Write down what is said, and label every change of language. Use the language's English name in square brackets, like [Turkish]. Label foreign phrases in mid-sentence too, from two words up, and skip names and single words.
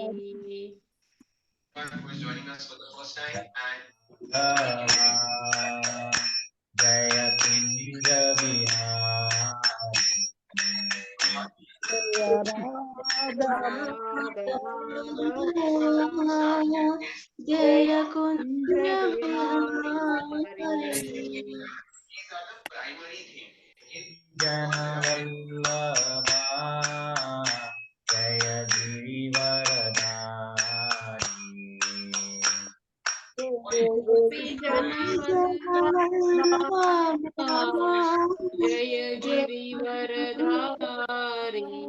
[English] Who's joining us for the first time and [Hindi] जय कुंज बिहारी जय कुंज बिहारी. [English] these are the primary themes. [Hindi] जनवल्लभा जय गिरिवरधारी गोपी जनवल्लभा जय गिरिवरधारी.